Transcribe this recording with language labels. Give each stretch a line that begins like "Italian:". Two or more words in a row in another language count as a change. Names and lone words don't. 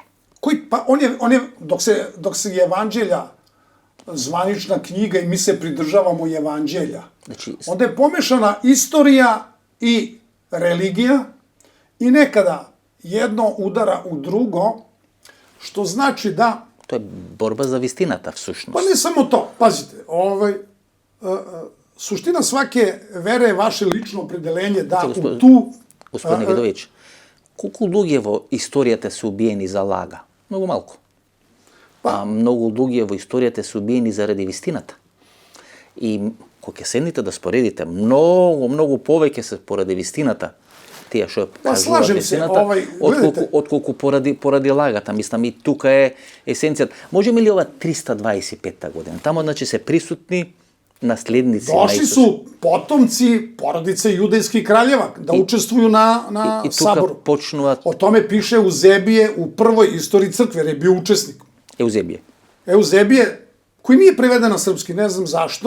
Serbian: Pa on je, dok se evanđelja zvanična knjiga i mi se pridržavamo evanđelja, onda je pomešana istorija i religija i nekada jedno udara u drugo, što znači da...
Macedonian: To je borba za vistinata, v suštnosti.
Serbian: Pa ne samo to, pazite, suština svake vere je vaše lično opredelenje da u tu... Gospodine Vidović, koliko dugo
Macedonian: во историјата се убиени за лага? Многу малку. А многу дуги во историјата се убиени заради вистината. И кога ќе седнете да споредите, многу повеќе се поради вистината, тие што кажуваат вистината, отколку поради лагата. Мислам, и тука е есенцијата. Можеме ли ова 325 година? Тамо, значи, се присутни naslednici.
Serbian: Došli su potomci porodice judejskih kraljeva da učestvuju na saboru. O tome piše Euzebije u prvoj istoriji crkve, jer je bio učesnik. Euzebije, koji nije preveden na srpski, ne znam zašto.